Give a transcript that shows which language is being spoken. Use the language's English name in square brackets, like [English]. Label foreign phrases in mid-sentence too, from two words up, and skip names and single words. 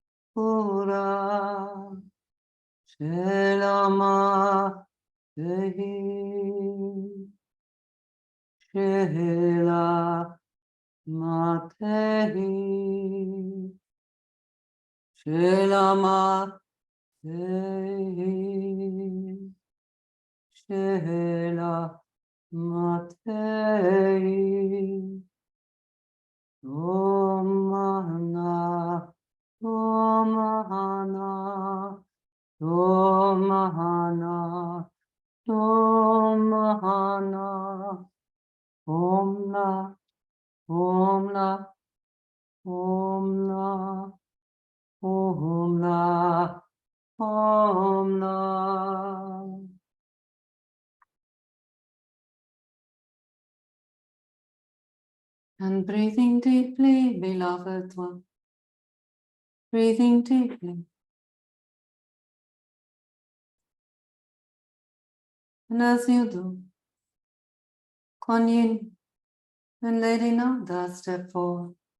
[English] Pura Shelama Dehi Shela Matehi Shelama Dehi Shela Matehi Om Mahana, Om Mahana, Om Mahana, Om Mahana, Om Na, Om Na, Om Na, Om Na, Om Na. And breathing deeply, beloved one. Breathing deeply. And as you do, Kuan Yin and Lady Nanda step forward.